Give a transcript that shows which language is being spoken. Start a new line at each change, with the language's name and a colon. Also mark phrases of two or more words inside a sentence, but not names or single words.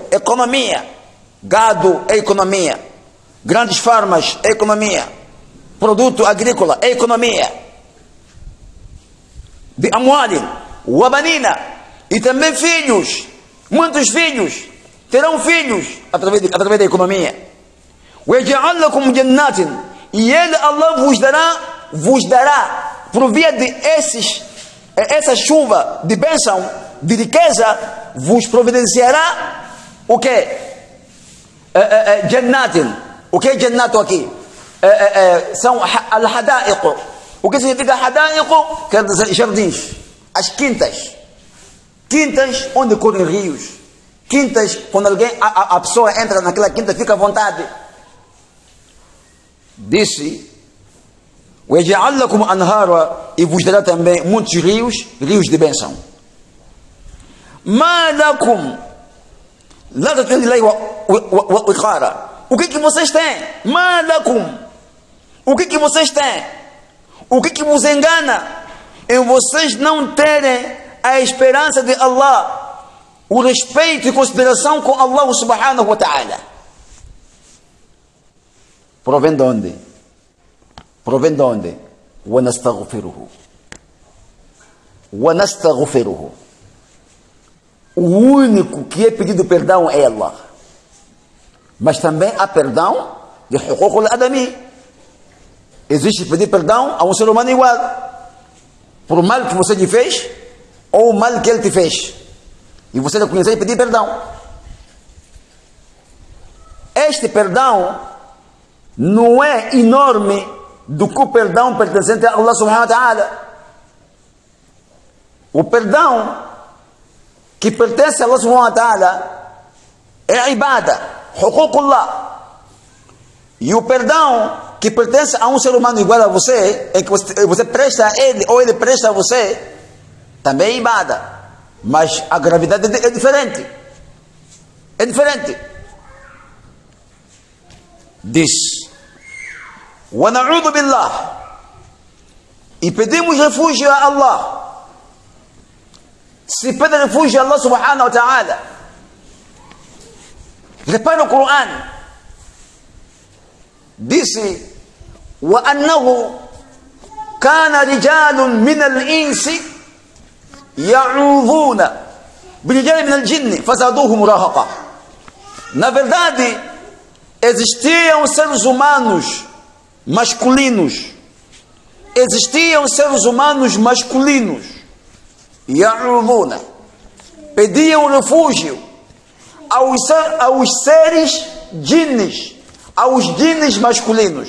Portuguese: Economia. Gado é economia. Grandes farmas é economia. Produto agrícola é economia.
Arabic: De أموال وبنين.
Portuguese: E também filhos. Muitos filhos. Terão filhos através da economia.
Arabic: وَيَجْعَلْ لَكُمْ جَنَّاتٍ.
Portuguese: E Ele, Allah, vos dará, por via de essa chuva de bênção, de riqueza, vos providenciará o que? Jannatin. O que é jannato aqui? São al-hadaiq. O que significa hadaiq? Quer dizer jardins. As quintas. Quintas onde correm rios. Quintas, quando a pessoa entra naquela quinta, fica à vontade. Disse:
Arabic: وَيَجْعَلْ لَكُمْ أَنْهَارًا.
Portuguese: E vos dará também muitos rios de bênção.
Arabic: مَا لَكُمْ لَا تَتَّقُونَ اللَّهَ وَقَارًا.
Portuguese: O que vocês têm?
Arabic: مَا لَكُمْ.
Portuguese: O que vocês têm? O que vos engana em vocês não terem a esperança de Allah, o respeito e consideração com Allah
Arabic: سبحانه وتعالى?
Portuguese: Provém de onde? Provém de onde?
Arabic: وَنَسْتَغْفِرُهُ. وَنَسْتَغْفِرُهُ.
Portuguese: O único que é pedido perdão é Allah. Mas também há perdão de
Arabic: حقوق الآدمي.
Portuguese: Existe pedir perdão a um ser humano igual, por mal que você lhe fez ou o mal que ele te fez, e você reconhecer e pedir perdão. Este perdão não é enorme do que o perdão pertencente a Allah
Arabic: سبحانه وتعالى.
Portuguese: O perdão que pertence a Allah
Arabic: سبحانه وتعالى
Portuguese: é a ibada, huququllah. E o perdão que pertence a um ser humano igual a você, em que você presta a ele ou ele presta a você, também é ibada. Mas a gravidade é diferente. É diferente. Diz:
Arabic: وَنَعُوذُ بِاللَّهِ.
Portuguese: E pedimos refúgio a Allah. Se pede refúgio a Allah
Arabic: سبحانه وتعالى.
Portuguese: Repara no Coran. Disse:
Arabic: وَأَنَّهُ كَانَ رِجَالٌ مِنَ الْإِنسِ يَعُوذُونَ بِرِجَالٍ مِنَ الْجِنِّ فَزَادُوهُمْ رَهَقًا.
Portuguese: Na verdade, existiam seres humanos masculinos. Existiam seres humanos masculinos.
Arabic: يَعُوذُونَ.
Portuguese: Pediam refúgio aos seres jinnes, aos jinnes masculinos.